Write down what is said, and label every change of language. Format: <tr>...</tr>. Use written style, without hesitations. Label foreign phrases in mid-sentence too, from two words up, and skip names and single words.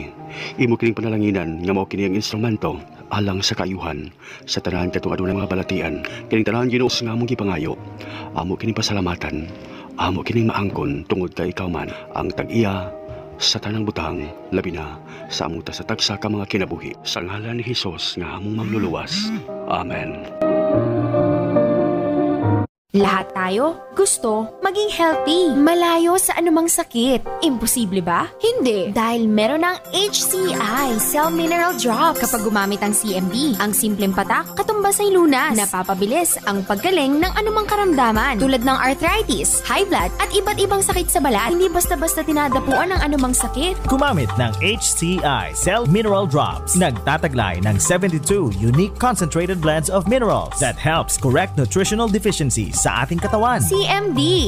<ceb>Imo kining panalanginan nga mao kini ang instrumento alang sa kaayuhan sa tanan katong adunay mga balatian. Kining tanan Ginoo nga among gipangayo, amo kining pasalamatan, amo kining maangkon tungod kay ikaw man ang tag-iya sa tanang butang, labi na sa among tasatagsa ka mga kinabuhi. Sa ngalan ni Hesus nga among magluluwas. Amen.</ceb> <tl>Lahat tayo gusto maging healthy, malayo sa anumang sakit. Imposible ba? Hindi. Dahil meron ng HCI Cell Mineral Drops. Kapag gumamit ang CMD, ang simpleng patak katumbas ay lunas. Napapabilis ang paggaling ng anumang karamdaman tulad ng arthritis,</tl> <en>high blood</en> <tl>at iba't ibang sakit sa balat. Hindi basta-basta tinadapuan ng anumang sakit. Gumamit ng HCI Cell Mineral Drops. Nagtataglay ng</tl> <en>72 unique concentrated blends of minerals that helps correct nutritional deficiencies</en> <tl>sa ating katawan. CMD.</tl>